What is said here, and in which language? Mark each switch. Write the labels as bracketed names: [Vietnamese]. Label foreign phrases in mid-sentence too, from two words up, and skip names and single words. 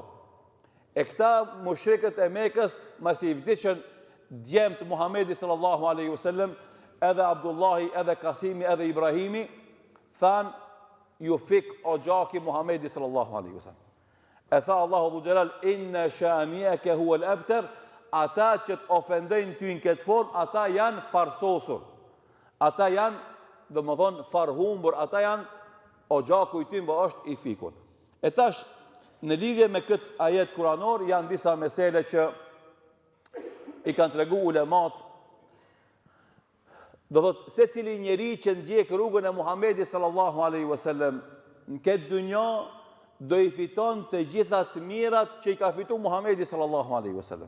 [Albanian] E këta mushrikët e Mekës, masi i vdiqën djemt Muhamedi [Arabic] صلى الله عليه وسلم, [Albanian] edhe Abdullahi, edhe Kasimi, edhe Ibrahimi, thanë, ju fik o gjaki Muhamedi [Arabic] صلى الله عليه وسلم. [Albanian] E tha Allahu Dhul Xhelal, [Arabic] إن شانئك هو الأبتر, [Albanian] ata që të ofendojnë ty në këtë formë, ata janë farsosur. Ata janë, domethënë, farhumbur, ata janë o gjaku i tymbë është i fikun. E tash, në lidhje me këtë ajet kuranor, janë disa mesele që i kanë tregu ulemat Do thot, se cili njeri që ndjek rrugën e Muhamedit [Arabic] صلى الله عليه وسلم [Albanian] në këtë dunjë do i fiton të gjitha të mirat që i ka fitu Muhamedi [Arabic] صلى الله عليه وسلم.